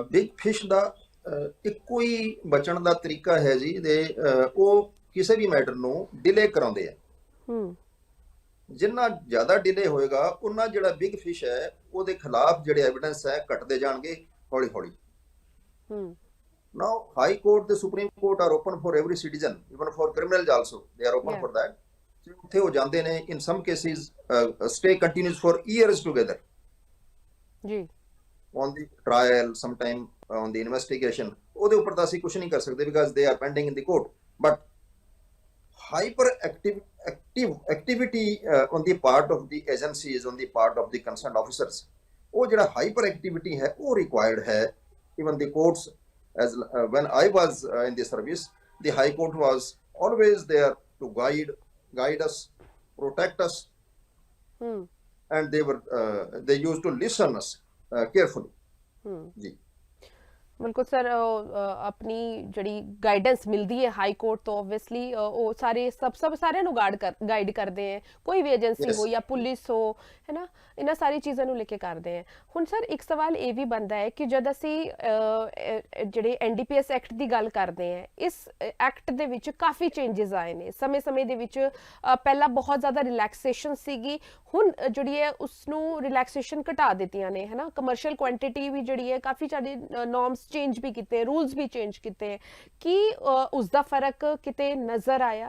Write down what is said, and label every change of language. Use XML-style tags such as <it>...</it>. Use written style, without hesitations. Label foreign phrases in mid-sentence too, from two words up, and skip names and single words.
<en>big fish</en> <pa>ਦਾ ਇੱਕੋ ਹੀ ਬਚਣ ਦਾ ਤਰੀਕਾ ਹੈ ਜੀ, ਦੇ ਉਹ ਕਿਸੇ ਵੀ ਮੈਟਰ ਨੂੰ ਡਿਲੇ ਕਰਾਉਂਦੇ ਆ। ਜਿੰਨਾ ਜ਼ਿਆਦਾ ਡਿਲੇ ਹੋਏਗਾ, ਉਹਨਾਂ ਜਿਹੜਾ</pa> <en>big fish</en> <pa>ਹੈ ਉਹਦੇ ਖਿਲਾਫ ਜਿਹੜੇ ਐਵੀਡੈਂਸ ਹੈ ਘਟਦੇ ਜਾਣਗੇ ਹੌਲੀ ਹੌਲੀ।</pa> <en>Now, High Court, the Supreme Court are open for every citizen, even for criminals also. They are open Yeah. for that. So,</en> <pa>ਉੱਥੇ ਹੋ ਜਾਂਦੇ ਨੇ.</pa> <en>In some cases, stay continues for years together</en> <pa>ਜੀ</pa> <en>on the trial, sometime on the investigation.</en> <pa>ਉਹਦੇ ਉੱਪਰ ਤਾਂ ਅਸੀਂ ਕੁਝ ਨਹੀਂ ਕਰ ਸਕਦੇ</pa> <en>because they are pending in the court. But hyperactive activity on the part of the agencies, on the part of the concerned officers,</en> <pa>ਉਹ ਜਿਹੜਾ</pa> <en>hyper activity</en> <pa>ਹੈ ਉਹ required ਹੈ.</pa> <en>Even the courts, as when I was in the service, the High Court was always there to guide us, protect us, ਹੂੰ and they used to listen us carefully.</en> <pa>ਜੀ ਬਿਲਕੁਲ ਸਰ ਆਪਣੀ ਜਿਹੜੀ ਗਾਈਡੈਂਸ ਮਿਲਦੀ ਹੈ ਹਾਈ ਕੋਰਟ ਤੋਂ ਆਬਵੀਅਸਲੀ ਉਹ ਸਾਰੇ ਸਾਰਿਆਂ ਨੂੰ ਗਾਈਡ ਕਰਦੇ ਹੈ ਕੋਈ ਵੀ ਏਜੰਸੀ ਹੋ ਜਾਂ ਪੁਲਿਸ ਹੋ ਹੈ ਨਾ ਇਹਨਾਂ ਸਾਰੀ ਚੀਜ਼ਾਂ ਨੂੰ ਲੈ ਕੇ ਕਰਦੇ ਹੈ ਹੁਣ ਸਰ ਇੱਕ ਸਵਾਲ ਇਹ ਵੀ ਬਣਦਾ ਹੈ ਕਿ ਜਦ ਅਸੀਂ ਜਿਹੜੇ ਐਨਡੀਪੀਐਸ ਐਕਟ ਦੀ ਗੱਲ ਕਰਦੇ ਹਾਂ ਇਸ ਐਕਟ ਦੇ ਵਿੱਚ ਕਾਫੀ ਚੇਂਜਸ ਆਏ ਨੇ ਸਮੇਂ ਦੇ ਵਿੱਚ ਪਹਿਲਾਂ ਬਹੁਤ ਜ਼ਿਆਦਾ ਰਿਲੈਕਸੇਸ਼ਨ ਸੀਗੀ ਹੁਣ ਜਿਹੜੀ ਹੈ ਉਸ ਨੂੰ ਰਿਲੈਕਸੇਸ਼ਨ ਘਟਾ ਦਿੱਤੀਆਂ ਨੇ ਹੈ ਨਾ</pa> <en>commercial quantity</en> <pa>ਵੀ ਜਿਹੜੀ ਹੈ ਕਾਫੀ ਸਾਰੇ</pa> <en>norms change</en> <pa>ਵੀ ਕੀਤੇ ਰੂਲਸ ਵੀ ਚੇਂਜ ਕੀਤੇ ਕੀ ਉਸ ਦਾ ਫਰਕ ਕਿਤੇ ਨਜ਼ਰ ਆਇਆ</pa>